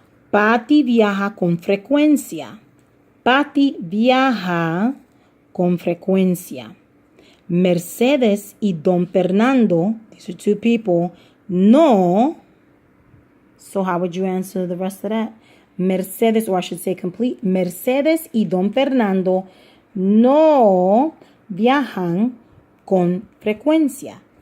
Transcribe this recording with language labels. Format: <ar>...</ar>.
<es>Patty viaja con frecuencia. Patty viaja con frecuencia.</es> <en>Mercedes y Don Fernando, these are two people, no. So how would you answer the rest of that? Mercedes, or I should say complete.</en> <es>Mercedes y Don Fernando no viajan con frecuencia.</es>